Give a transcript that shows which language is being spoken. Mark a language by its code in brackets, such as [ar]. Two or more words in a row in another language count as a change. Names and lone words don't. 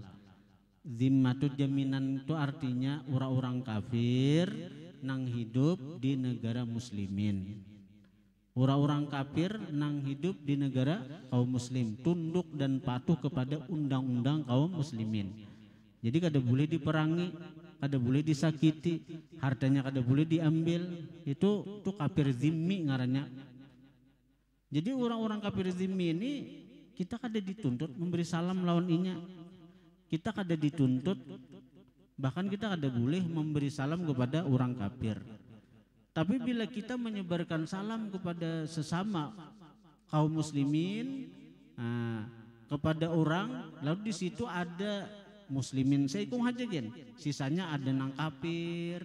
[id] Zimmatut, jaminan itu artinya orang-orang kafir nang hidup di negara muslimin. Orang-orang kafir nang hidup di negara kaum muslim, tunduk dan patuh kepada undang-undang kaum muslimin. Jadi kada boleh diperangi, kada boleh disakiti, hartanya kada boleh diambil. Itu kafir zimmi ngarannya. Jadi orang-orang kafir zimmi ini kita kada dituntut memberi salam [bjn] lawan inya. [id] Kita kada dituntut, bahkan kita kada boleh memberi salam kepada orang kafir. Tapi bila kita menyebarkan salam kepada sesama kaum muslimin, kepada orang, lalu di situ ada muslimin [bjn] seikung aja gen, [id] sisanya ada nang kafir.